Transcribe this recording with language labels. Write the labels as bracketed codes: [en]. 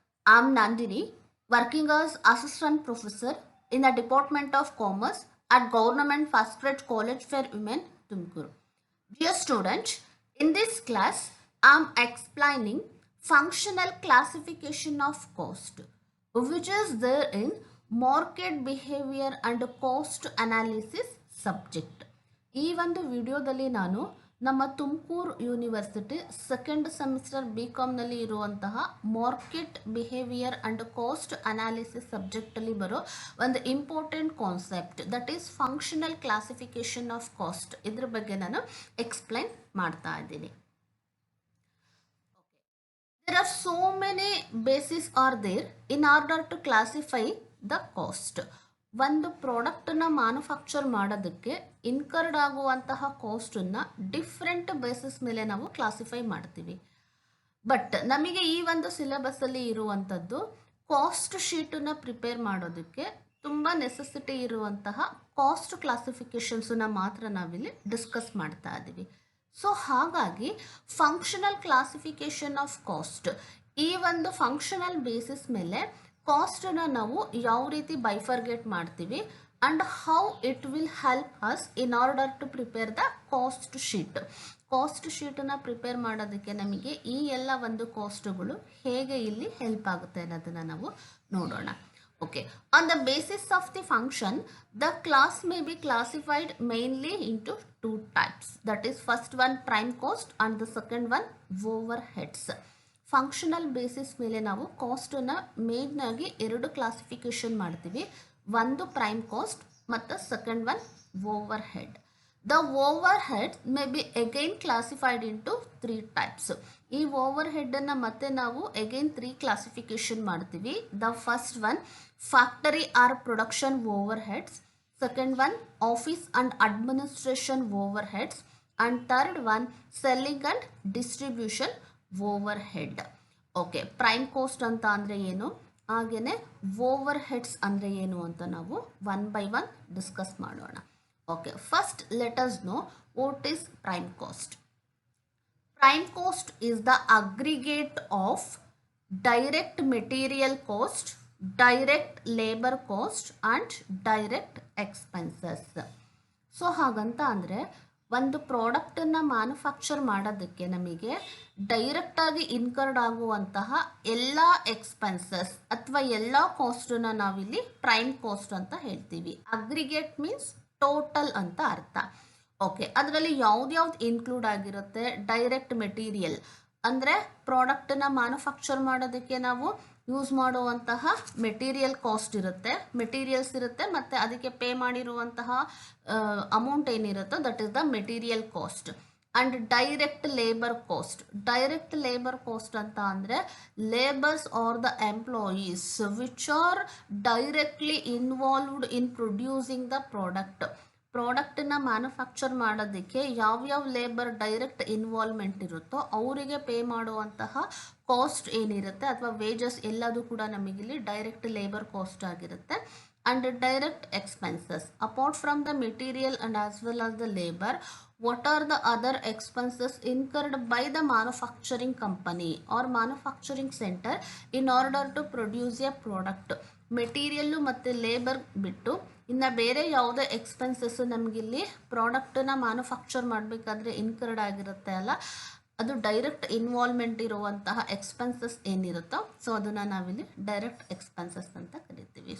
[en] I am Nandini, working as Assistant Professor in the Department of Commerce at Government First Grade College for Women, Tumkuru. Dear student, in this class, I am explaining functional classification of cost, which is there in market behavior and cost analysis subject. [kn] ಈ ಒಂದು ವಿಡಿಯೋದಲ್ಲಿ ನಾನು ನಮ್ಮ Tumakuru university second semester BComನಲ್ಲಿ ಇರುವಂತಹ market behaviour and cost analysis ಸಬ್ಜೆಕ್ಟಲ್ಲಿ ಬರೋ ಒಂದು important concept [en] that is functional classification of cost [kn] ಇದ್ರ ಬಗ್ಗೆ ನಾನು ಎಕ್ಸ್ಪ್ಲೈನ್ ಮಾಡ್ತಾ ಇದ್ದೀನಿ. [en] There are so many bases are there in order to classify the cost. [kn] ಒಂದು ಪ್ರಾಡಕ್ಟನ್ನು ಮ್ಯಾನುಫ್ಯಾಕ್ಚರ್ ಮಾಡೋದಕ್ಕೆ ಇನ್ಕರ್ಡ್ ಆಗುವಂತಹ ಕಾಸ್ಟನ್ನು ಡಿಫ್ರೆಂಟ್ ಬೇಸಿಸ್ ಮೇಲೆ ನಾವು ಕ್ಲಾಸಿಫೈ ಮಾಡ್ತೀವಿ. ಬಟ್ ನಮಗೆ ಈ ಒಂದು ಸಿಲೆಬಸ್ಸಲ್ಲಿ ಇರುವಂಥದ್ದು ಕಾಸ್ಟ್ ಶೀಟನ್ನು ಪ್ರಿಪೇರ್ ಮಾಡೋದಕ್ಕೆ ತುಂಬ ನೆಸೆಸಿಟಿ ಇರುವಂತಹ ಕಾಸ್ಟ್ ಕ್ಲಾಸಿಫಿಕೇಷನ್ಸನ್ನು ಮಾತ್ರ ನಾವಿಲ್ಲಿ ಡಿಸ್ಕಸ್ ಮಾಡ್ತಾ ಇದ್ದೀವಿ. ಸೊ ಹಾಗಾಗಿ ಫಂಕ್ಷನಲ್ ಕ್ಲಾಸಿಫಿಕೇಶನ್ ಆಫ್ ಕಾಸ್ಟ್, ಈ ಒಂದು ಫಂಕ್ಷನಲ್ ಬೇಸಿಸ್ ಮೇಲೆ ಕಾಸ್ಟನ್ನು ನಾವು ಯಾವ ರೀತಿ ಬೈಫರ್ಗೇಟ್ ಮಾಡ್ತೀವಿ [en] And how it will help us in order to prepare the cost sheet. [kn] Cost ಶೀಟನ್ನು prepare ಮಾಡೋದಕ್ಕೆ ನಮಗೆ ಈ ಎಲ್ಲ ಒಂದು ಕಾಸ್ಟ್ಗಳು ಹೇಗೆ ಇಲ್ಲಿ ಹೆಲ್ಪ್ ಆಗುತ್ತೆ ಅನ್ನೋದನ್ನು ನಾವು ನೋಡೋಣ. [en] Okay, on the basis of the function, the class may be classified mainly into two types. That is, first one prime cost and the second one overheads. [kn] Functional basis ಮೇಲೆ ನಾವು ಕಾಸ್ಟನ್ನು ಮೇಯ್ನಾಗಿ ಎರಡು ಕ್ಲಾಸಿಫಿಕೇಶನ್ ಮಾಡ್ತೀವಿ. ಒಂದು ಪ್ರೈಮ್ ಕಾಸ್ಟ್ ಮತ್ತು second one over head. [en] The overhead may be again classified into three types. [kn] ಈ over ಹೆಡ್ಡನ್ನು ಮತ್ತೆ ನಾವು ಅಗೈನ್ 3 ಕ್ಲಾಸಿಫಿಕೇಶನ್ ಮಾಡ್ತೀವಿ. [en] The first one factory or production overheads, second one office and administration overheads and third one selling and distribution overhead. [kn] Okay, prime cost ಅಂತ ಅಂದರೆ ಏನು, ಹಾಗೆಯೇ over heads ಅಂದರೆ ಏನು ಅಂತ ನಾವು ಒನ್ ಬೈ ಒನ್ ಡಿಸ್ಕಸ್ ಮಾಡೋಣ. [en] Okay, first let us know what is prime cost. Prime cost is the aggregate of direct material cost, direct labor cost and direct expenses. [kn] So ಹಾಗಂತ ಅಂದರೆ ಒಂದು ಪ್ರಾಡಕ್ಟನ್ನು manufacture ಮಾಡೋದಕ್ಕೆ ನಮಗೆ ಡೈರೆಕ್ಟಾಗಿ ಇನ್ಕರ್ಡ್ ಆಗುವಂತಹ ಎಲ್ಲ ಎಕ್ಸ್ಪೆನ್ಸಸ್ ಅಥವಾ ಎಲ್ಲ ಕಾಸ್ಟನ್ನು ನಾವಿಲ್ಲಿ ಪ್ರೈಮ್ ಕಾಸ್ಟ್ ಅಂತ ಹೇಳ್ತೀವಿ. ಅಗ್ರಿಗೇಟ್ ಮೀನ್ಸ್ ಟೋಟಲ್ ಅಂತ ಅರ್ಥ. ಓಕೆ, ಅದರಲ್ಲಿ ಯಾವ್ದು ಇನ್ಕ್ಲೂಡ್ ಆಗಿರುತ್ತೆ, ಡೈರೆಕ್ಟ್ ಮೆಟೀರಿಯಲ್ ಅಂದರೆ ಪ್ರಾಡಕ್ಟನ್ನು ಮ್ಯಾನುಫ್ಯಾಕ್ಚರ್ ಮಾಡೋದಕ್ಕೆ ನಾವು ಯೂಸ್ ಮಾಡುವಂತಹ ಮೆಟೀರಿಯಲ್ ಕಾಸ್ಟ್ ಇರುತ್ತೆ, ಮೆಟೀರಿಯಲ್ಸ್ ಇರುತ್ತೆ, ಮತ್ತು ಅದಕ್ಕೆ ಪೇ ಮಾಡಿರುವಂತಹ amount ಏನಿರುತ್ತೋ [en] That is the material cost. And direct labour cost. Direct labour cost [kn] ಅಂತ ಅಂದರೆ [en] Labours are the employees which are directly involved in producing the product. [kn] ಪ್ರಾಡಕ್ಟನ್ನು ಮ್ಯಾನುಫ್ಯಾಕ್ಚರ್ ಮಾಡೋದಕ್ಕೆ ಯಾವ್ಯಾವ ಲೇಬರ್ ಡೈರೆಕ್ಟ್ ಇನ್ವಾಲ್ವ್ಮೆಂಟ್ ಇರುತ್ತೋ ಅವರಿಗೆ ಪೇ ಮಾಡುವಂತಹ cost ಏನಿರುತ್ತೆ ಅಥವಾ ವೇಜಸ್ ಎಲ್ಲದೂ ಕೂಡ ನಮಗಿಲ್ಲಿ ಡೈರೆಕ್ಟ್ ಲೇಬರ್ ಕಾಸ್ಟ್ ಆಗಿರುತ್ತೆ. [en] And direct expenses apart from the material and as well as the labour, what are the other expenses incurred by the manufacturing company or manufacturing center in order to produce a product. [kn] Material ಮತ್ತು labour ಬಿಟ್ಟು ಇನ್ನು ಬೇರೆ ಯಾವುದೇ expenses ನಮಗಿಲ್ಲಿ ಪ್ರಾಡಕ್ಟನ್ನು manufacture ಮಾಡಬೇಕಾದ್ರೆ incurred ಆಗಿರುತ್ತೆ ಅಲ್ಲ, ಅದು ಡೈರೆಕ್ಟ್ ಇನ್ವಾಲ್ವ್ಮೆಂಟ್ ಇರುವಂತಹ ಎಕ್ಸ್ಪೆನ್ಸಸ್ ಏನಿರುತ್ತೋ ಸೊ ಅದನ್ನು ನಾವಿಲ್ಲಿ ಡೈರೆಕ್ಟ್ ಎಕ್ಸ್ಪೆನ್ಸಸ್ ಅಂತ ಕರಿತೀವಿ.